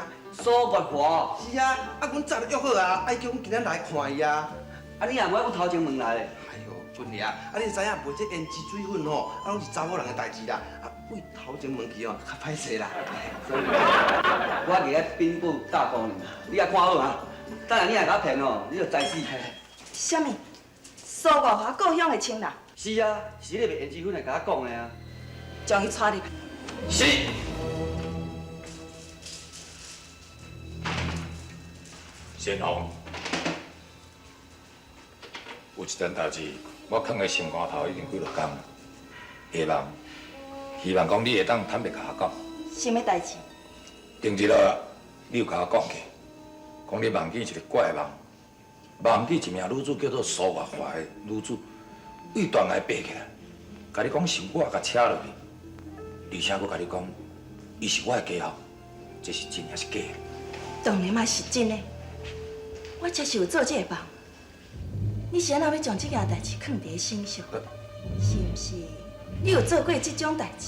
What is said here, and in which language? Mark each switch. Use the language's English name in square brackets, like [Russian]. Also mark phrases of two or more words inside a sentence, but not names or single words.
[Min Nan Chinese] 苏月华？是啊，啊，阮早就约好啊，爱叫阮今仔来看伊啊。啊，你也无阮头前问来咧。哎呦，姑娘，啊，你知影卖这胭脂水粉吼，啊，拢是查某人的代志啦。啊，为头前问去哦，较歹势啦。我伫咧禀报大姑娘，你也看好啊。等下你也甲我骗哦，你就知死。什么？苏月华故乡的亲人？是啊，是你卖胭脂粉来甲我讲的啊。将伊带入来。是。先红，有一件代志，我囥在心肝头已经几落天了，希望讲你会当坦白甲我讲。什么代志？前日你有甲我讲过，讲你梦见一个怪梦，梦见一名女子叫做苏月华的女子，为断崖爬起来，甲你讲是我甲车落去，而且佫甲你讲，伊是我的家后，这是真还是假？当然嘛是真的。我才是有做这个梦。你是安怎要将这件代志藏伫心上？是毋是？你有做过这种代志？